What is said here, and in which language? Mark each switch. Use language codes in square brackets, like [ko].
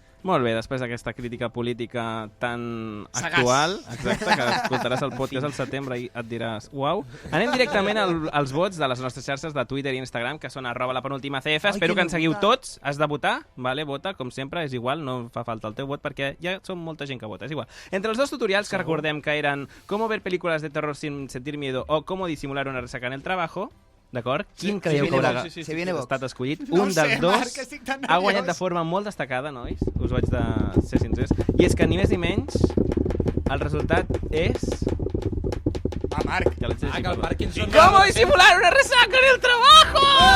[ca] Molt bé, després d'aquesta crítica política tan actual, exacte, que escoltaràs el podcast al setembre i et diràs uau. Anem directament als vots de les nostres xarxes de Twitter i Instagram, que són @lapenultimacf. Espero que ens seguiu tots. Has de votar, vale? Vota, com sempre, és igual, no fa falta el teu vot perquè ja som molta gent que vota, és igual. Entre els dos tutorials que recordem que eren [es] cómo ver películas de terror sin sentir miedo o cómo disimular una resaca en el trabajo, [ca] d'acord? Quin creieu que haurà estat escollit? Un dels dos ha guanyat de forma molt destacada, nois. Us vaig de ser sincers. I és que ni més ni menys el resultat és... Marc. [es] ¿Cómo disimular una resaca en el trabajo?